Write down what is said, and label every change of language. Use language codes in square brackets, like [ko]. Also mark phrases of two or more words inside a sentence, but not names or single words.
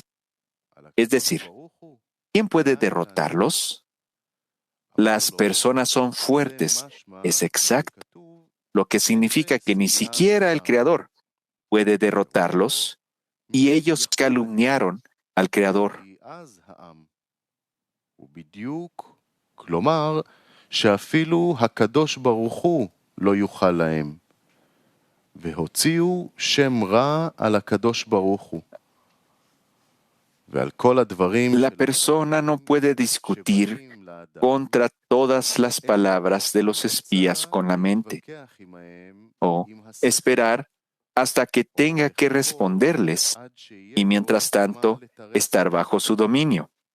[es] Es decir, ¿quién puede derrotarlos? Las personas son fuertes, es exacto, lo que significa que ni siquiera el Creador puede derrotarlos, y ellos calumniaron al Creador. [he] שאפילו הקדוש ברוך הוא לא יוכל להם. והוציאו שם רע על הקדוש ברוך הוא. ועל כל הדברים... [es] La persona no puede discutir contra todas las palabras de los espías con la mente, o esperar hasta que tenga que responderles, y mientras tanto estar bajo su dominio.